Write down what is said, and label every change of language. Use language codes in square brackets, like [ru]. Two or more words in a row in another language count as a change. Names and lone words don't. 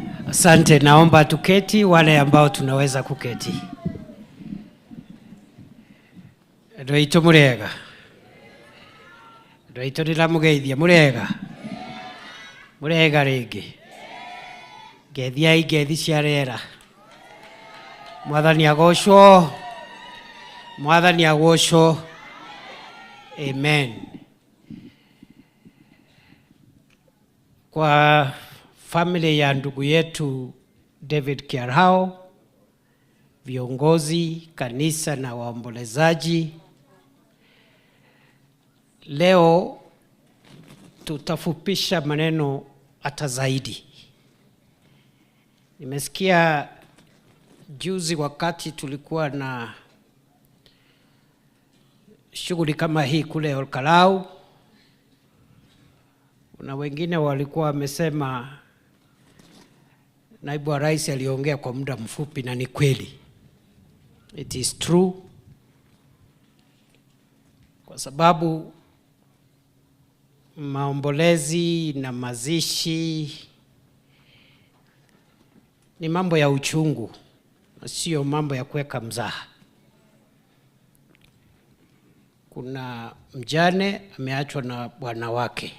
[sw] Asante, naomba tuketi wale ambao tunaweza kuketi. [ki] Ndoito murega. Ndoito ndilamugeithia murega. Murega ringi. Geithia igethi cia rera. Mwathani agocwo. Mwathani agocwo. Amen. [sw] Kwa family ya ndugu yetu David Kiarao, viongozi, kanisa na waombolezaji, leo tutafupisha maneno hata zaidi. Nimesikia juzi wakati tulikuwa na shughuli kama hii kule Olkalau, na wengine walikuwa wamesema naibu wa rais aliongea kwa muda mfupi, na ni kweli. [en] It is true. [sw] Kwa sababu maombolezi na mazishi ni mambo ya uchungu na sio mambo ya kuweka mzaha. Kuna mjane ameachwa na bwana wake.